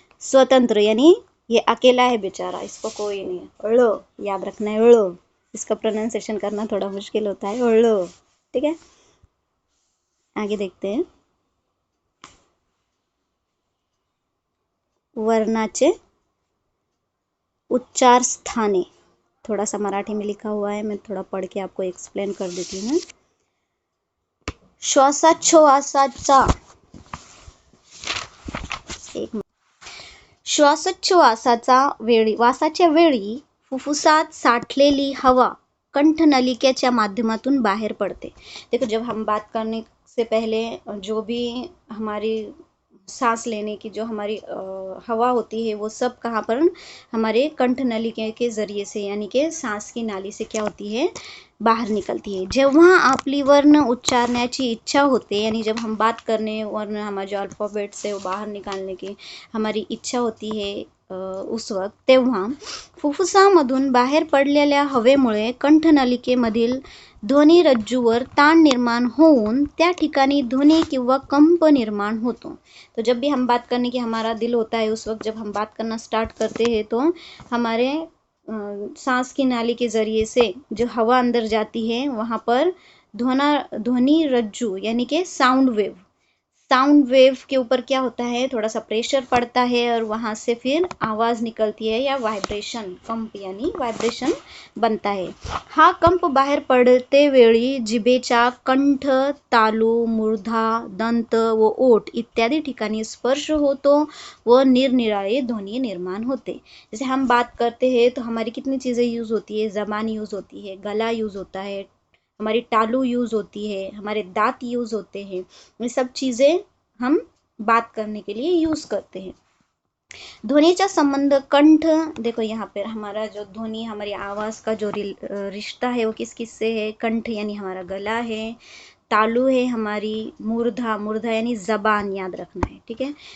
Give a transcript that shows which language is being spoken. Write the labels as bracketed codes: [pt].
[hi] स्वतंत्र यानी ये अकेला है बेचारा, इसको कोई नहीं है, ळ, याद रखना है, ळ, इसका प्रोनाउंसिएशन करना थोड़ा मुश्किल होता है, ळ। ठीक है। आगे देखते हैं, [mr] वर्णाचे उच्चार स्थाने, [hi] थोड़ा सा मराठी में लिखा हुआ है, मैं थोड़ा पढ़ के आपको एक्सप्लेन कर देती हूँ। [mr] श्वासोच्छवासाचा, श्वासोच्छवासाचा वेळी, वासाच्या वेळी फुफ्फुसात साठलेली हवा कंठनलिकेच्या माध्यमातून बाहर पड़ते। [hi] देखो जब हम बात करने से पहले जो भी हमारी सांस लेने की जो हमारी हवा होती है वो सब कहाँ पर, हमारे कंठ नलिका के जरिए से, यानी कि सांस की नाली से क्या होती है, बाहर निकलती है। [mr] जेव्हा आपली वर्ण उच्चारण्याची इच्छा होते, [hi] यानी जब हम बात करने वर्ण, हमारे जो अल्फाबेट्स है वो बाहर निकालने की हमारी इच्छा होती है उस वक्त, [mr] तेव्हा फुफ्फुसामधून बाहेर पडलेल्या हवेमुळे कंठनलिकेमधील ध्वनी रज्जूवर ताण निर्माण होऊन त्या ठिकाणी ध्वनि किंवा कंप निर्माण होतो। [hi] तो जब भी हम बात करने की हमारा दिल होता है, उस वक्त जब हम बात करना स्टार्ट करते हैं तो हमारे सांस की नाली के ज़रिए से जो हवा अंदर जाती है वहाँ पर ध्वनि रज्जू यानी कि साउंड वेव के ऊपर क्या होता है, थोड़ा सा प्रेशर पड़ता है और वहाँ से फिर आवाज़ निकलती है या वाइब्रेशन, कंप यानी वाइब्रेशन बनता है। [mr] हा कंप बाहेर पडते वेळी जिभेच्या कंठ, तालू, मूर्धा, दंत व ओठ इत्यादि ठिकाणी स्पर्श होतो व निरनिराळे ध्वनि निर्माण होते। [hi] जैसे हम बात करते हैं तो हमारी कितनी चीज़ें यूज़ होती है, ज़बान यूज़ होती है, गला यूज़ होता है, हमारी टालू यूज़ होती है, हमारे दांत यूज़ होते हैं, ये सब चीज़ें हम बात करने के लिए यूज़ करते हैं। ध्वनिचा संबंध कंठ, देखो यहाँ पर हमारा जो ध्वनि, हमारी आवाज़ का जो रिश्ता है वो किस किस से है, कंठ यानी हमारा गला है, तालू है हमारी, मूर्धा यानी जबान, याद रखना है। ठीक है।